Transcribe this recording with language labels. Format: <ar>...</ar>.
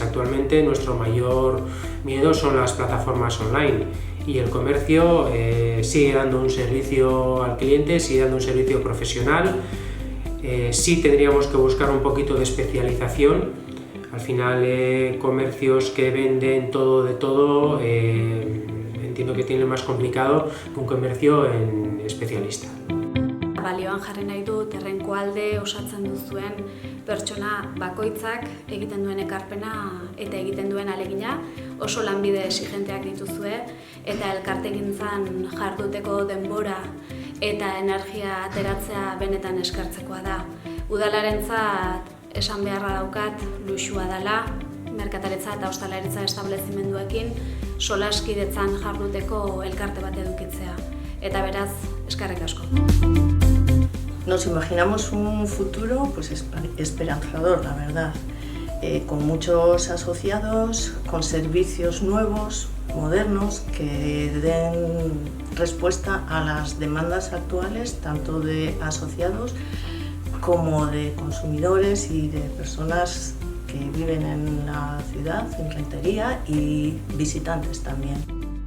<es>Actualmente nuestro mayor miedo son las plataformas online y el comercio sigue dando un servicio al cliente, sigue dando un servicio profesional. Sí tendríamos que buscar un poquito de especialización. Al final, comercios que venden todo de todo, entiendo que tienen más complicado que un comercio en especialista.</es> <eu>Balioan jarri nahi dut Errenkoalde osatzen duzuen pertsona bakoitzak egiten duen ekarpena eta egiten duen alegina, oso lanbide exigenteak dituzue eta elkartegintzan jarduteko denbora eta energia ateratzea benetan eskertzekoa da. Udalarentzat esan beharra daukat luxua dela, merkataritza eta ostalaritza establezimenduekin solaskidetzan jarduteko elkarte bat edukitzea. Eta beraz, eskerrik asko.</eu> <es>Nos imaginamos un futuro pues, esperanzador, la verdad, con muchos asociados, con servicios nuevos, modernos, que den respuesta a las demandas actuales, tanto de asociados como de consumidores y de personas que viven en la ciudad, en Rentería, y visitantes también.</es>